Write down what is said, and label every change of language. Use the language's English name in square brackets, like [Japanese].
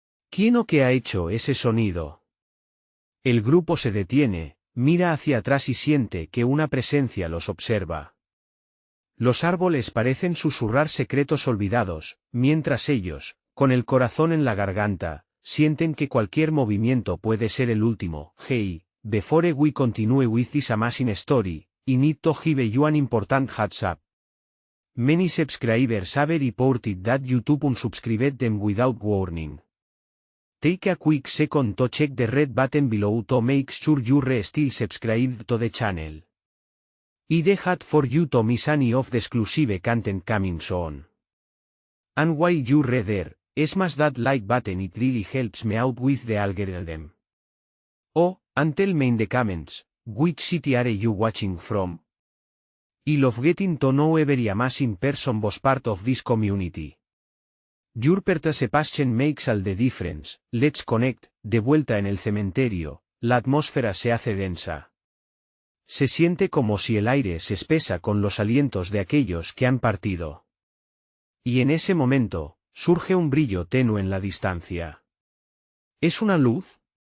[Spanish] ¿Quién o qué ha hecho ese sonido? El grupo se detiene, mira hacia atrás y siente que una presencia los observa. Los árboles parecen susurrar secretos olvidados, mientras ellos, con el corazón en la garganta, sienten que cualquier movimiento puede ser el último. [English] Hey, before we continue with this amazing story, I need to give you an important heads up. Many subscribers have reported that YouTube unsubscribed them without warning. Take a quick second to check the red button below to make sure you're still subscribed to the channel. I'd hate for you to miss any of the exclusive content coming soon. And while you're there, smash that like button, it really helps me out with the algorithm. Oh, and tell me in the comments, which city are you watching from? I love getting to know every amazing person was part of this community. Your participation makes all the difference. Let's connect. [Spanish] De vuelta en el cementerio, la atmósfera se hace densa. Se siente como si el aire se espesa con los alientos de aquellos que han partido. Y en ese momento, surge un brillo tenue en la distancia. ¿Es una luz?